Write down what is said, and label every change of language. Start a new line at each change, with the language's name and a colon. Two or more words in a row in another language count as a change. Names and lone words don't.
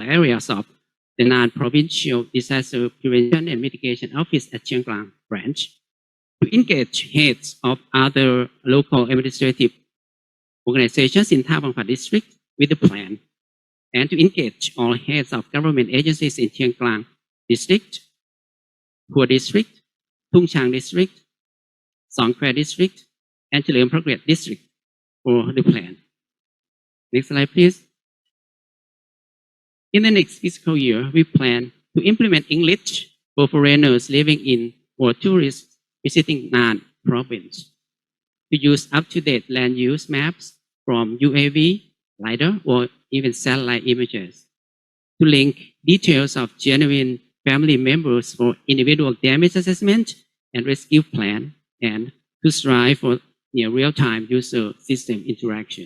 English: areas of the Nan Provincial Disaster Prevention and Mitigation Office at Chiang Mai branch, to engage heads of other local administrative organizations in Tha Wang Pha District with the plan, and to engage all heads of government agencies in Chiang Mai District, Hua District, Thung Chang District, Song Khwae District, and Chalerm Progress District for the plan. Next slide, please. In the next fiscal year, we plan to implement English for foreigners living in or tourists visiting Nan Province, to use up-to-date land use maps from UAV, LiDAR, or even satellite images, to link details of genuine family members for individual damage assessment and rescue plan, and to strive for real-time user system interaction.